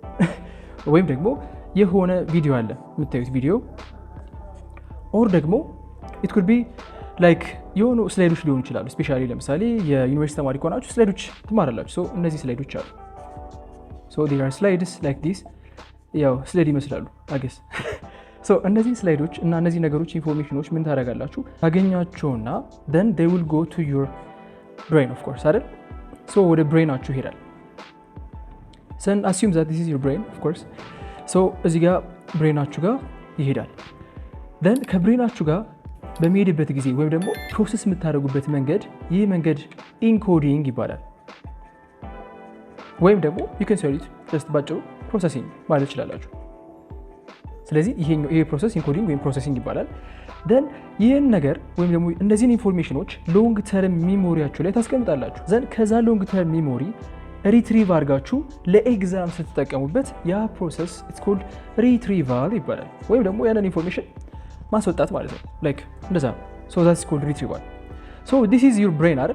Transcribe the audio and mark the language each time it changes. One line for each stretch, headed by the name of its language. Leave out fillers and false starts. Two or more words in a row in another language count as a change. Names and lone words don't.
Amharic: ወይም ደግሞ የሆነ ቪዲዮ አለ የምታዩት ቪዲዮ፣ ኦር ደግሞ
English: it could be like
Amharic: የሆኑ ስላይዶች ሊሆኑ ይችላሉ። ስፔሻሊ ለምሳሌ የዩኒቨርሲቲ ተማሪ ከሆናችሁ ስላይዶች ትማራላችሁ። ሶ እነዚህ ስላይዶች አሉ።
English: so there are slides like this፣
Amharic: ያው ስላይድ ይመስላሉ አገስ። ሶ እነዚህ ስላይዶች እና እነዚህ ነገሮች ኢንፎርሜሽኖች ምን ታደርጋላችሁ ታገኛቸውና
English: then they will go to your brain of course
Amharic: አይደል? ሶ ወደ ብሬናችሁ ይሄዳል።
English: then assume that this is your brain of course.
Amharic: ሶ እዚህ ጋር ብሬናችሁ ጋር ይሄዳል። then ከብሬናችሁ ጋር በሚሄድበት ጊዜ ወይም ደግሞ ፕሮሰስ የምታደርጉበት መንገድ ይህ መንገድ ኢንኮዲንግ ይባላል። ወይም ደግሞ
English: you can say it just
Amharic: ባጭሩ ፕሮሰሲንግ ማለት ይችላላችሁ። ስለዚህ ይሄ ፕሮሰስ ኢንኮዲንግ ወይም ፕሮሰሲንግ ይባላል። then ይህን ነገር ወይም ደግሞ እነዚህን ኢንፎርሜሽኖች
English: long term
Amharic: ሚሞሪያችሁ ላይ ታስቀምጣላችሁ። then ከዛ
English: long term memory retrieve
Amharic: አድርጋችሁ ለኤግዛም ስትጠቀሙበት ያ ፕሮሰስ
English: it's called retrieval
Amharic: ይባላል። ወይም ደግሞ ያንን ኢንፎርሜሽን ማስወጣት ማለት ነው። ላይክ እንደዛ ነው።
English: so that's called retrieval። so this is your brain
Amharic: አይደል?